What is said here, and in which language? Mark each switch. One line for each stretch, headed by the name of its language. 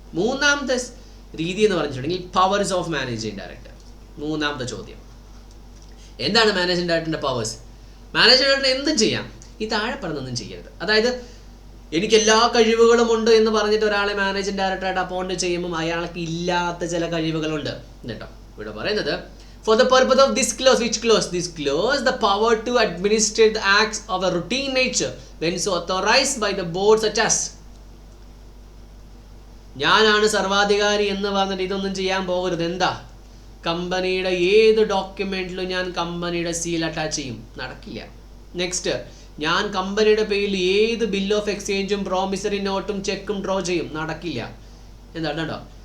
Malayalam: മൂന്നാമത്തെ രീതി എന്ന് പറഞ്ഞിട്ടുണ്ടെങ്കിൽ പവേഴ്സ് ഓഫ് മാനേജിംഗ് ഡയറക്ടർ. മൂന്നാമത്തെ ചോദ്യം എന്താണ് മാനേജിംഗ് ഡയറക്ടറിന്റെ പവേഴ്സ്? മാനേജിംഗ് ഡയറക്ടർ എന്തും ചെയ്യാം, ഈ താഴെ പറഞ്ഞൊന്നും ചെയ്യരുത്. അതായത് എനിക്ക് എല്ലാ കഴിവുകളും ഉണ്ട് എന്ന് പറഞ്ഞിട്ട് ഒരാളെ മാനേജിംഗ് ഡയറക്ടറായിട്ട് അപ്പോയിന്റ് ചെയ്യുമ്പോൾ അയാൾക്ക് ഇല്ലാത്ത ചില കഴിവുകളുണ്ട് കേട്ടോ. ഇവിടെ പറയുന്നത്
English: for the purpose of this clause, which clause? This clause, the power to administrate the acts of a routine nature when so authorized by the board such as.
Malayalam: ഞാനാണ് സർവാധികാരി എന്ന് പറഞ്ഞിട്ട് ഇതൊന്നും ചെയ്യാൻ പോകരുത്. എന്താ? കമ്പനിയുടെ ഏത് ഡോക്യുമെന്റിലും ഞാൻ കമ്പനിയുടെ സീൽ അറ്റാച്ച് ചെയ്യും, നടക്കില്ല. നെക്സ്റ്റ്, ഞാൻ കമ്പനിയുടെ പേരിൽ ഏത് ബിൽ ഓഫ് എക്സ്ചേഞ്ചും പ്രോമിസറി നോട്ടും ചെക്കും ഡ്രോ ചെയ്യും, നടക്കില്ല. എന്താണ് കേട്ടോ?